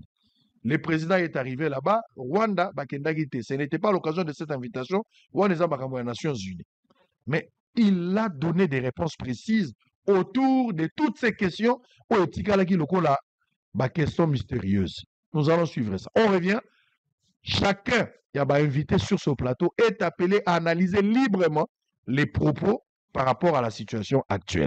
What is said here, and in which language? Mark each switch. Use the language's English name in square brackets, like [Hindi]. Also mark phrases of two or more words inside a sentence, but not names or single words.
[French] Le président est arrivé là-bas, [Lingala] Rwanda bakendaki te. [French] Ce n'était pas l'occasion de cette invitation. [Lingala] Rwanda eza makambo ya Nations Unies. [French] Mais il a donné des réponses précises autour de toutes ces questions [Lingala] oyo etikalaki lokola [French] questions mystérieuses. Nous allons suivre ça. On revient. Chacun qui a invité sur ce plateau est appelé à analyser librement les propos par rapport à la situation actuelle.